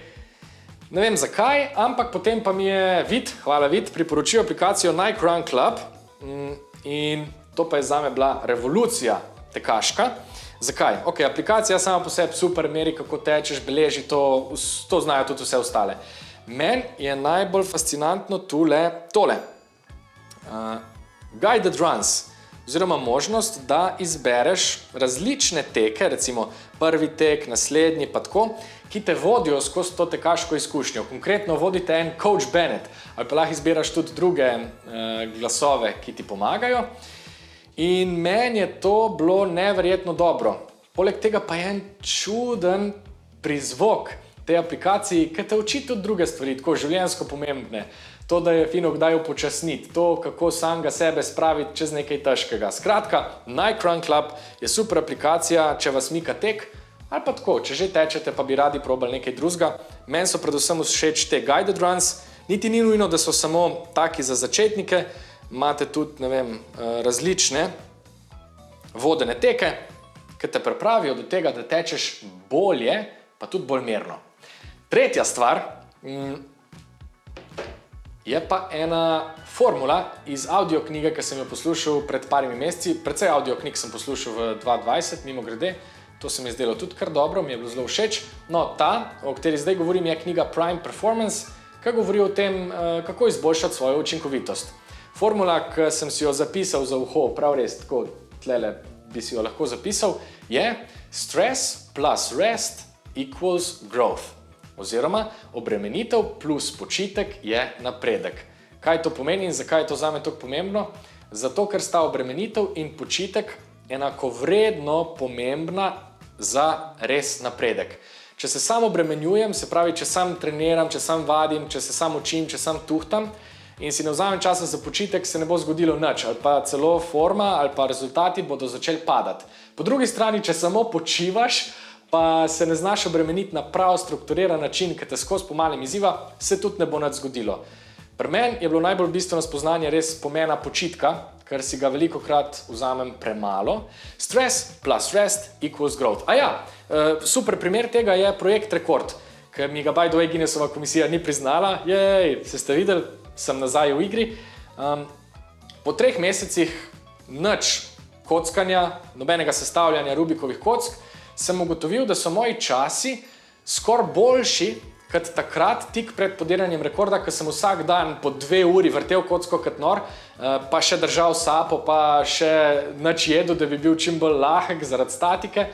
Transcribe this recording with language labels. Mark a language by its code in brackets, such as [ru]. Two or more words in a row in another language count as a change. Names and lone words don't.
[sl] Ne vem zakaj, ampak potem pa mi je Vid, hvala Vid, priporočil aplikacijo Nike Run Club in to pa je zame bila revolucija tekaška. Zakaj? Ok, aplikacija sama po sebi super, meri kako tečeš, beleži to znajo tudi vse ostale. Meni je najbolj fascinantno tole. [en] Guided runs, [sl] oziroma možnost, da izbereš različne teke, recimo prvi tek, naslednji pa tako, ki te vodijo skozi to tekaško izkušnjo. Konkretno vodite en Coach Bennett, ali pa lahko izbiraš tudi druge glasove, ki ti pomagajo. In meni je to bilo neverjetno dobro. Poleg tega pa je en čuden prizvok te aplikaciji, ki te uči tudi druge stvari, tako življenjsko pomembne. To, da je fino kdaj upočasniti, to, kako samega sebe spraviti čez nekaj težkega. Skratka, Nike Run Club je super aplikacija, če vas mika tek, ali pa tako, če že tečete, pa bi radi probali nekaj drugega. Meni so predvsem všeč te [en] guided runs, [sl] niti ni nujno, da so samo taki za začetnike, imate tudi, ne vem, različne vodene teke, ki te pripravijo do tega, da tečeš bolje, pa tudi bolj mirno. Tretja stvar je pa ena formula iz audioknjige, ki sem jo poslušal pred parimi meseci. Precej audioknjig sem poslušal v 2020, mimogrede. To se mi je zdelo tudi kar dobro, mi je bilo zelo všeč. No, ta, o kateri zdaj govorim, je knjiga Prime Performance, ki govori o tem, kako izboljšati svojo učinkovitost. Formula, ki sem si jo zapisal za uho, prav res, tako tlele bi si jo lahko zapisal, je [en] stress plus rest equals growth. [sl] Oziroma, obremenitev plus počitek je napredek. Kaj to pomeni in zakaj je to zame tako pomembno? Zato, ker sta obremenitev in počitek enakovredno pomembna za res napredek. Če se sam obremenjujem, se pravi, če sam treniram, če sam vadim, če se sam učim, če sam tuhtam in si ne vzamem časa za počitek, se ne bo zgodilo nič, ali pa celo forma ali pa rezultati bodo začeli padati. Po drugi strani, če samo počivaš, pa se ne znaš obremeniti na prav strukturiran način, ki te skozi pomalem izziva, se tudi ne bo nič zgodilo. Pri meni je bilo najbolj bistveno spoznanje res pomena počitka, ker si ga velikokrat vzamem premalo. [en] Stress plus rest equals growth. [sl] Super primer tega je projekt Rekord, ki mi ga [en] by the way [sl] Guinnessova komisija ni priznala. Se ste videli, sem nazaj v igri. Po 3 mesecih nič kockanja, nobenega sestavljanja Rubikovih kock, sem ugotovil, da so moji časi skoraj boljši kot takrat, tik pred podiranjem rekorda, ko sem vsak dan po 2 uri vrtel kocko kot nor, pa še držal sapo, pa še nič jedel, da bi bil čim bolj lahek zaradi statike.